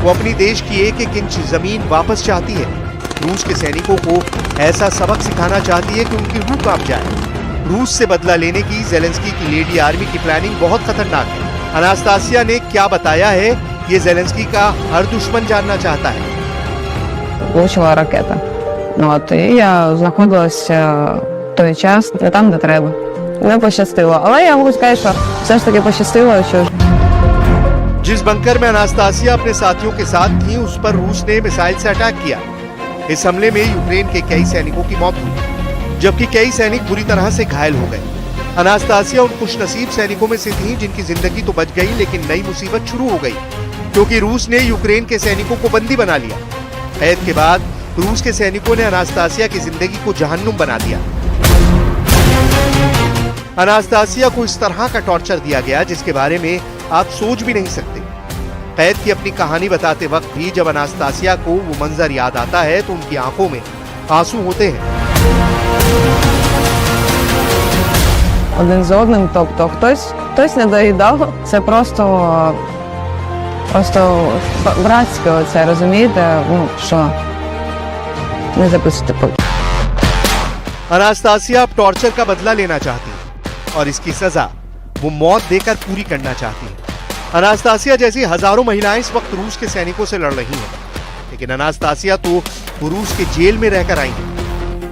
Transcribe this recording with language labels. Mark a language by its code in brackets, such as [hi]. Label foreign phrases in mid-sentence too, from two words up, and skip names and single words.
[hi] वो अपनी देश की एक एक इंच जमीन वापस चाहती है। रूस के सैनिकों को ऐसा सबक सिखाना चाहती है कि उनकी रूह कांप जाए। रूस से बदला लेने की जेलेंस्की की [en] lady army [hi] की प्लानिंग बहुत खतरनाक है। अनास्तासिया ने क्या बताया है, ये जेलेंस्की का हर दुश्मन जानना चाहता है। [uk] Влучила ракета. От, і я знаходилася в той час не там, де треба. Не пощастило. Але я можу сказати, що все ж таки пощастило, що [hi] जिस बंकर में अनास्तासिया अपने साथियों के साथ थी, उस पर रूस ने मिसाइल से अटैक किया। इस हमले में यूक्रेन के कई सैनिकों की मौत हुई, जबकि कई सैनिक बुरी तरह से घायल हो गए। अनास्तासिया उन खुशनसीब सैनिकों में से थी जिनकी जिंदगी तो बच गई, लेकिन नई मुसीबत शुरू हो गई, क्योंकि रूस ने यूक्रेन के सैनिकों को बंदी बना लिया। कैद के बाद रूस के सैनिकों ने अनास्तासिया की जिंदगी को जहन्नुम बना दिया। अनास्तासिया को इस तरह का टॉर्चर दिया गया जिसके बारे में आप सोच भी नहीं सकते। कैद की अपनी कहानी बताते वक्त भी जब अनास्तासिया को वो मंजर याद आता है तो उनकी आंखों में आंसू होते हैं। [uk] один з одним, тобто хтось не доїдав. Це просто братське оце, розумієте, що не запустити путь. [hi] अनास्तासिया अब टॉर्चर का बदला लेना चाहती है और इसकी सजा वो मौत देकर पूरी करना चाहती है। अनास्तासिया जैसी हजारों महिलाएं इस वक्त रूस के सैनिकों से लड़ रही हैं, लेकिन अनास्तासिया तो रूस के जेल में रहकर आई हैं।